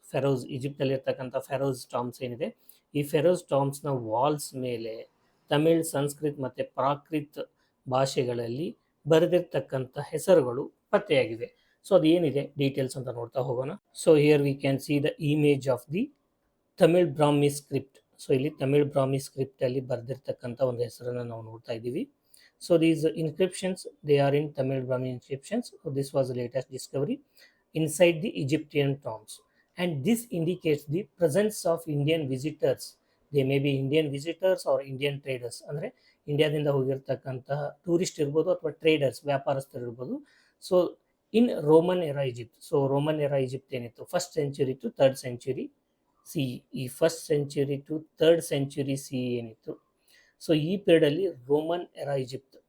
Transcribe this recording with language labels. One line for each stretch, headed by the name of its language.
Kannada: ಫೆರೋಸ್ ಈಜಿಪ್ಟಲ್ಲಿ ಇರ್ತಕ್ಕಂಥ ಫೆರೋಸ್ ಟಾಂಬ್ಸ್ ಏನಿದೆ, ಈ ಫೆರೋಸ್ ಟಾಂಬ್ಸ್ನ ವಾಲ್ಸ್ ಮೇಲೆ ತಮಿಳ್, ಸಂಸ್ಕೃತ್ ಮತ್ತು ಪ್ರಾಕೃತ್ ಭಾಷೆಗಳಲ್ಲಿ ಬರೆದಿರ್ತಕ್ಕಂಥ ಹೆಸರುಗಳು ಪತ್ತೆಯಾಗಿವೆ. ಸೊ ಅದು ಏನಿದೆ ಡೀಟೇಲ್ಸ್ ಅಂತ ನೋಡ್ತಾ ಹೋಗೋಣ.
English: So here we can see the image of the Tamil Brahmi script.
Kannada: So ಇಲ್ಲಿ ತಮಿಳ್ ಬ್ರಾಹ್ಮಿ ಸ್ಕ್ರಿಪ್ಟಲ್ಲಿ ಬರೆದಿರ್ತಕ್ಕಂಥ ಒಂದು ಹೆಸರನ್ನು ನಾವು ನೋಡ್ತಾ ಇದ್ದೀವಿ.
English: So these inscriptions, they are in Tamil Brahmi inscriptions. So this was the latest discovery inside the Egyptian tombs, and this indicates the presence of Indian visitors. They may be Indian visitors or Indian traders.
Kannada: ಅಂದರೆ ಇಂಡಿಯಾದಿಂದ ಹೋಗಿರ್ತಕ್ಕಂತಹ tourist ಇರ್ಬೋದು ಅಥವಾ traders, ವ್ಯಾಪಾರಸ್ಥರು ಇರ್ಬೋದು.
English: So in Roman era Egypt. So Roman era Egypt ಏನಿತ್ತು, first century to third century C.
Kannada: ಈ first century to third century C ಏನಿತ್ತು, so ಈ ಪೀರಿಯಡಲ್ಲಿ ರೋಮನ್ ಎರಾ ಈಜಿಪ್ಟ್.